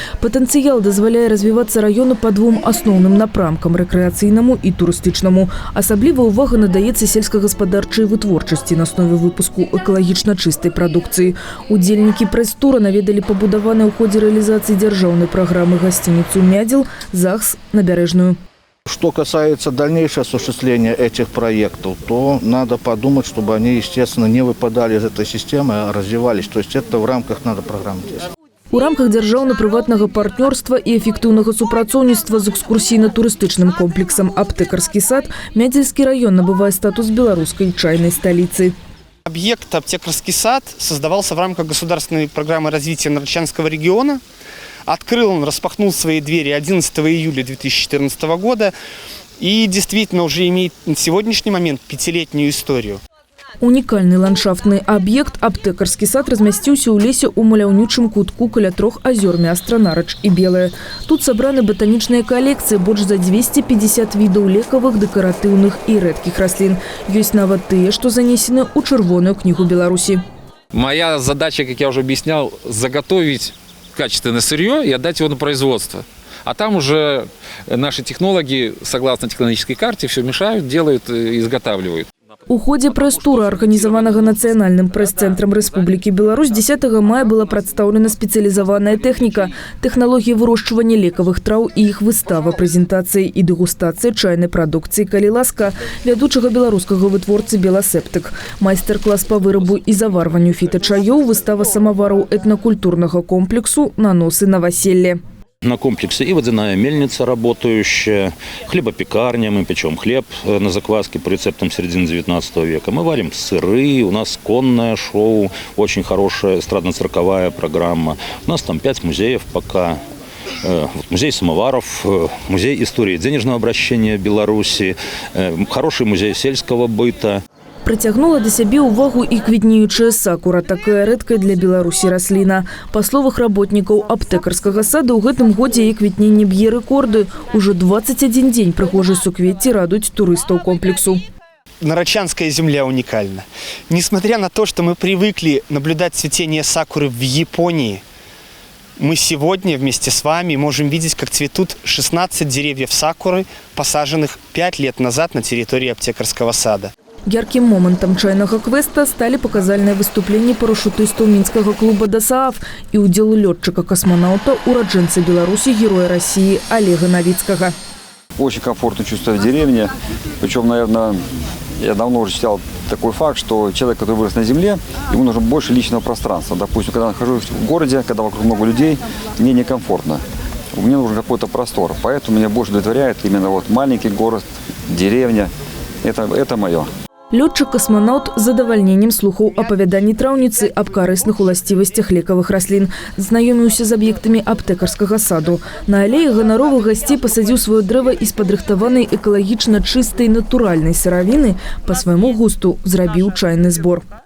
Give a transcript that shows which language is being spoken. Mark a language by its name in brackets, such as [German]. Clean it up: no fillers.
[Belarusian] Патэнцыял дазваляе развівацца раёну па двум асноўным напрамкам – рэкрэацыйнаму і турыстычнаму. Асаблівая ўвага надаецца сельскагаспадарчай вытворчасці на аснове выпуску экалагічна чыстай прадукцыі. Удзельнікі прэс-тура наведалі пабудаваны ў ходзе рэалізацыі дзяржаўнай праграмы гасцініцу «Мядзел», ЗАГС, Набярэжную. [Russian] Что касается дальнейшего осуществления этих проектов, то надо подумать, чтобы они, естественно, не выпадали из этой системы, а развивались. То есть это в рамках надо программы действовать. [Belarusian] У рамках дзяржаўна-прыватнага партнёрства і эфектыўнага супрацоўніцтва з экскурсійна-турыстычным комплексам «Аптекарскі сад» Мядзельскі район набывае статус [Russian] белорусской чайной столицы. Объект «Аптекарский сад» создавался в рамках государственной программы развития Нарочанского региона. Открыл он, распахнул свои двери 11 июля 2014 года и действительно уже имеет на сегодняшний момент 5-летнюю историю. [Belarusian] Унікальны ландшафтны аб'ект «Аптекарскі сад» размясціўся ў лесе ў маляўнічым кутку каля 3 азёр Мястра, Нарач і Белая. Тут сабраны ботанічныя калекцыі больш за 250 відаў лекавых, дэкаратыўных і рэдкіх раслін. Ёсць нават тыя, што занесены ў Чырвоную кнігу Беларусі. [Russian] Моя задача, как я уже объяснял, заготовить качественное сырье и отдать его на производство. А там уже наши технологи, согласно технологической карте, все мешают, делают и изготавливают. [Belarusian] У ходзе прэс-тура, арганізаванага Нацыянальным прэс-цэнтрам Рэспублікі Беларусь, 10 мая была прадстаўлена спецыялізаваная тэхніка, тэхналогія вырошчвання лекавых траў і іх выстава, прэзентацыі і дэгустацыі чайнай прадукцыі «Калі ласка» вядучага беларускага вытворцы «Беласептык». Майстар-клас па вырабу і заварванню фітачаёў, выстава самавараў этнакультурнага комплексу «Наносы на васелье». [Russian] На комплексе и водяная мельница работающая, хлебопекарня, мы печем хлеб на закваске по рецептам середины 19 века. Мы варим сыры, у нас конное шоу, очень хорошая эстрадно-цирковая программа. У нас там 5 музеев пока. Музей самоваров, музей истории денежного обращения Беларуси, хороший музей сельского быта. [Belarusian] Прыцягнула да сябе ўвагу і квітнеючая сакура, такая рэдкая для Беларусі расліна. Па словах работнікаў Аптекарскага сада, ў гэтым годзе яе квітненне б'е рэкорды. Ужо 21 дзень прыгожыя суквецці радуюць турыстаў комплексу. [Russian] Нарочанская земля уникальна. Несмотря на то, что мы привыкли наблюдать цветение сакуры в Японии, мы сегодня вместе с вами можем видеть, как цветут 16 деревьев сакуры, посаженных 5 лет назад на территории Аптекарского сада. Ярким моментом чайного квеста стали показальные выступления парашютистов Минского клуба «ДОСААФ» и удел летчика-космонавта, уродженца Беларуси, героя России Олега Новицкого. Очень комфортно чувствую в деревне. Причем, наверное, я давно уже читал такой факт, что человек, который вырос на земле, ему нужно больше личного пространства. Допустим, когда я нахожусь в городе, когда вокруг много людей, мне некомфортно. Мне нужен какой-то простор. Поэтому меня больше удовлетворяет именно вот маленький город, деревня. Это мое. [Belarusian] Лётчык-касманаўт з задавальненнем слухаў апавяданні траўніцы аб карысных уласцівасцях лекавых раслін. Знаёміўся з аб'ектамі Аптекарскага саду. На алеі ганаровых гасцей пасадзіў сваё дрэва і з падрыхтаванай экалагічна чыстай натуральнай сыравіны па свайму густу зрабіў чайны збор.